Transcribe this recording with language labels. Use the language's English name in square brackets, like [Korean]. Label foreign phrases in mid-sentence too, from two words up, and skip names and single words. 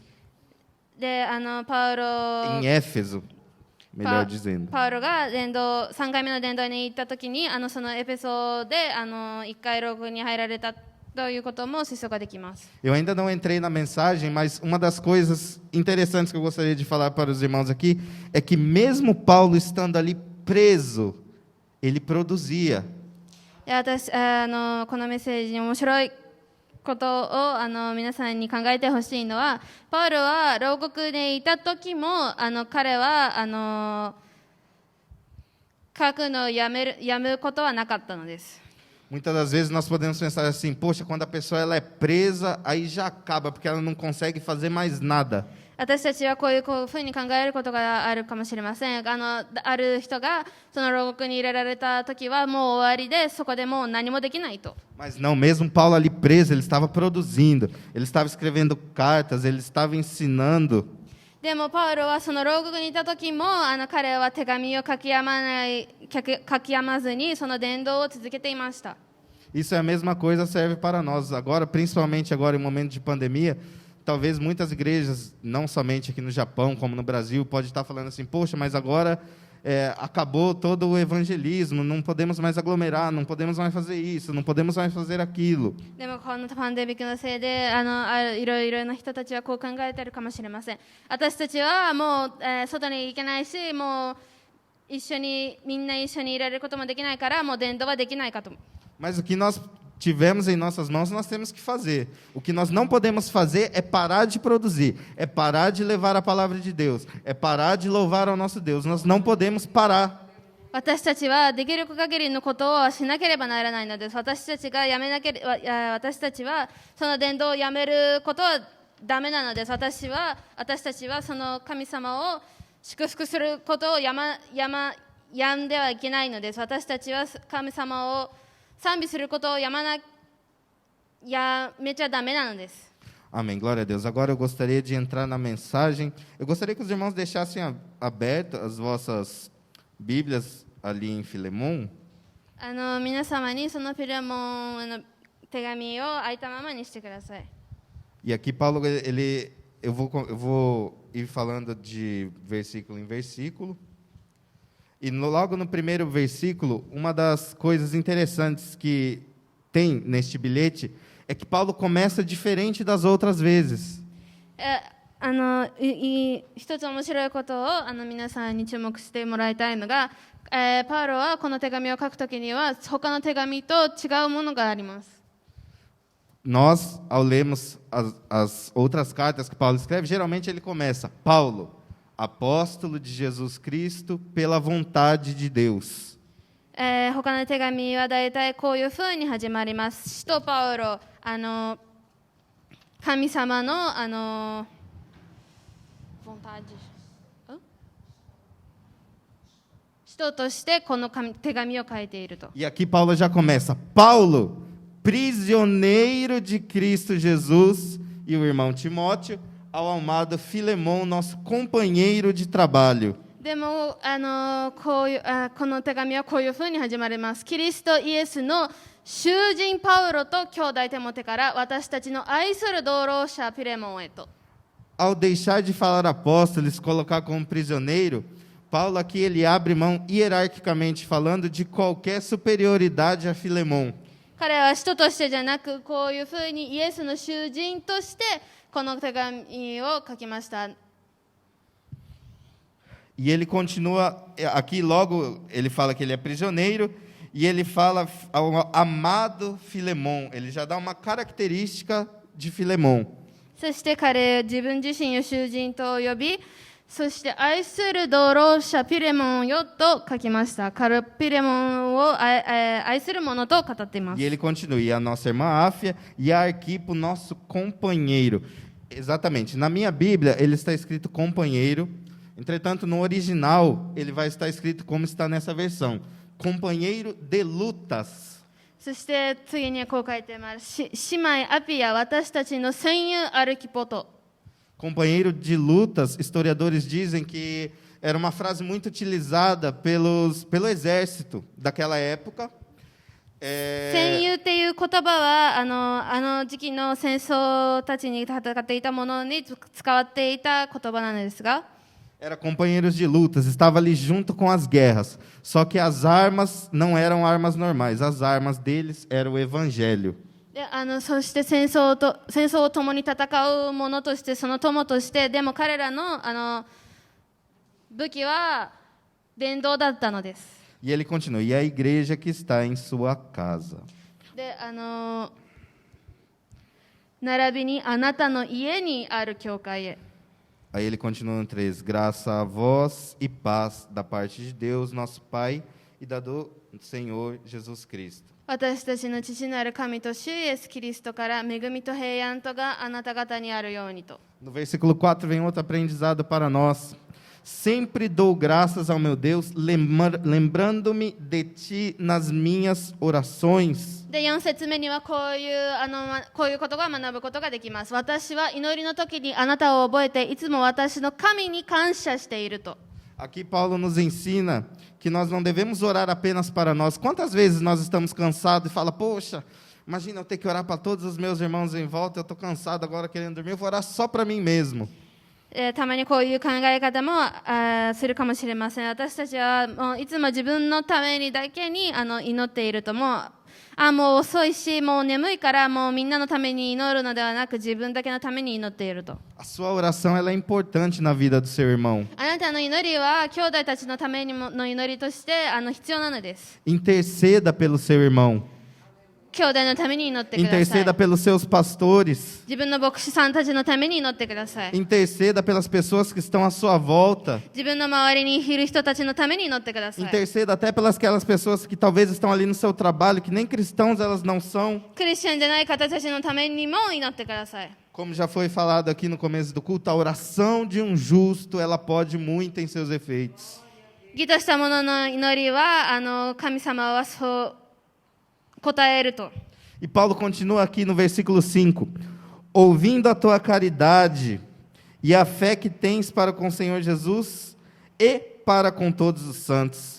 [Japanese] でパウロ [Portuguese] em Éfeso, melhor dizendo. [Japanese] パウロが3回目の伝道に行った時にそのエペソで1回牢獄に入られたということも推測ができます。 [Portuguese] Eu ainda não entrei na mensagem, mas uma das coisas interessantes que eu gostaria de falar para os irmãos aqui é que mesmo Paulo estando ali preso, ele produzia. [Japanese] で私このメッセージに面白いことを皆さんに考えてほしいのは、パウロは牢獄にいた時も彼は書くのをやむことはなかったのです。 [Portuguese] Muitas das vezes nós podemos pensar assim, poxa, quando a pessoa ela é presa, aí já acaba, porque ela não consegue fazer mais nada. [Japanese] 私たちはこういうふうに考えることがあるかもしれません。ある人がその牢獄に入れられた時はもう終わりで、そこでもう何もできないと。 [Portuguese] Mas não, mesmo Paulo ali preso, ele estava produzindo, ele estava escrevendo cartas, ele estava ensinando. [Japanese] でもパウロはその牢獄にいた時も彼は手紙を書き止まずにその伝道を続けていました。 [Portuguese] Isso é a mesma coisa, serve para nós agora, principalmente agora em momento de pandemia. Talvez muitas igrejas, não somente aqui no Japão, como no Brasil, pode estar falando assim, poxa, mas agora acabou todo o evangelismo, não podemos mais aglomerar, não podemos mais fazer isso, não podemos mais fazer aquilo. [Japanese] でもこのパンデミックのせいでいろいろな人たちはこう考えているかもしれません。私たちはもう、外に行けないし、もうみんな一緒にいられることもできないから、もう伝道はできないかと。 [Portuguese] Mas o que nós tivemos em nossas mãos, nós temos que fazer. O que nós não podemos fazer é parar de produzir, é parar de levar a palavra de Deus, é parar de louvar ao nosso Deus. Nós não podemos parar. [Japanese] 私たちはできる限りのことをしなければならないのです。私たちはその伝道をやめることはダメなのです。私たちはその神様を祝福することをやんではいけないのです。私たちは神様を賛美することをやめちゃダメなのです。 [Portuguese] Amém, glória a Deus. Agora eu gostaria de entrar na mensagem. Eu gostaria que os irmãos deixassem abertas as vossas Bíblias ali em Filemon. [Japanese] 皆様にそのフィレモンの手紙を開いたままにしてください。 [Portuguese] E aqui Paulo, eu vou ir falando de versículo em versículo. E logo no primeiro versículo, uma das coisas interessantes que tem neste bilhete é que Paulo começa diferente das outras vezes. [Japanese] 一つ面白いことを皆さんに注目してもらいたいのが、パウロはこの手紙を書くときには他の手紙と違うものがあります。 [Portuguese] Nós, ao lermos as outras cartas que Paulo escreve, geralmente ele começa, Paulo, apóstolo de Jesus Cristo pela vontade de Deus. [Japanese] 他の手紙はだいたいこういうふうに始まります。使徒パウロ、神様の使徒としてこの手紙を書いていると。 [Portuguese] E aqui Paulo já começa, Paulo, prisioneiro de Cristo Jesus, e o irmão Timóteo, ao amado Filemon, nosso companheiro de trabalho. [Japanese] でもこの手紙はこういうふうに始まります。キリストイエスの囚人パウロと兄弟テモテから私たちの愛する同労者ピレモンへと。 [Portuguese] Ao deixar de falar apóstolo e se colocar como prisioneiro, Paulo aqui ele abre mão, hierarquicamente falando, de qualquer superioridade a Filemon. [Japanese] 彼は使徒としてじゃなく、こういうふうにイエスの囚人としてこの手紙を書きました。 [Portuguese] E ele continua, aqui logo ele fala que ele é prisioneiro, e ele fala ao amado Filemon, ele já dá uma característica de Filemon. [Japanese] そして彼自分自身を囚人と呼び、そして愛する同労者ピレモンよと書きました。彼ピレモンを愛する者と語っています。 [Portuguese] E ele continua, e a nossa irmã Áfia e a Arquipo, nosso companheiro. Exatamente, na minha Bíblia ele está escrito companheiro, entretanto no original ele vai estar escrito como está nessa versão, companheiro de lutas. [Japanese] そして次にこう書いてあります。姉妹アピア、私たちの戦友アルキポト。 [Portuguese] Companheiro de lutas, historiadores dizem que era uma frase muito utilizada pelo exército daquela época. [Japanese] 戦友っていう言葉はあの時期の戦争たちに戦っていたものに使われていた言葉なのですが、 [Portuguese] Era companheiros de lutas, estava ali junto com as guerras. Só que as armas não eram armas normais, as armas deles era o evangelho. [Japanese] でそして戦争を共に戦う者としてその友としてでも彼らの武器は伝道だったのです。 [Portuguese] E ele continua, e a igreja que está em sua casa. [Japanese] で並びにあなたの家にある教会へ。 [Portuguese] Aí ele continua no 3, graça a vós e paz da parte de Deus, nosso Pai, e da do Senhor Jesus Cristo. [Japanese] 私たちの父なる神と主イエスキリストから恵みと平安とがあなた方にあるようにと。 [Portuguese] No versículo 4 vem outro aprendizado para nós. Sempre dou graças ao meu Deus, lembrando-me de ti nas minhas orações. [Japanese] で4節目にはこういうことが学ぶことができます。私は祈りの時にあなたを覚えていつも私の神に感謝していると。 [Portuguese] Aqui Paulo nos ensina que nós não devemos orar apenas para nós. Quantas vezes nós estamos cansados e fala, poxa, imagina eu ter que orar para todos os meus irmãos em volta, eu estou cansado agora querendo dormir, eu vou orar só para mim mesmo. [Japanese] たまにこういう考え方もするかもしれません。私たちはもういつも自分のためにだけに祈っているともう遅いしもう眠いからもうみんなのために祈るのではなく自分だけのために祈っていると。 [Portuguese] A sua oração ela é importante na vida do seu irmão. [Japanese] あなたの祈りは兄弟たちのためにもの祈りとして必要なのです。 [Portuguese] Interceda pelo seu irmão. [Japanese] 兄弟のために祈ってください。 [Portuguese] Interceda pelos seus pastores. [Japanese] 自分の牧師さんたちのために祈ってください。 [Portuguese] Interceda pelas pessoas que estão à sua volta. [Japanese] 自分の周りにいる人たちのために祈ってください。 [Portuguese] Interceda até pelas aquelas pessoas que talvez estão ali no seu trabalho, que nem cristãos elas não são. [Japanese] クリスチャンじゃない方たちのためにも祈ってください。 [Portuguese] Como já foi falado aqui no começo do culto, a oração de um justo, ela pode muito em seus efeitos. [Japanese] 義とした者の祈りは神様はそう答えると。 [Portuguese] E Paulo continua aqui no versículo 5. Ouvindo a tua caridade e a fé que tens para com o Senhor Jesus e para com todos os santos.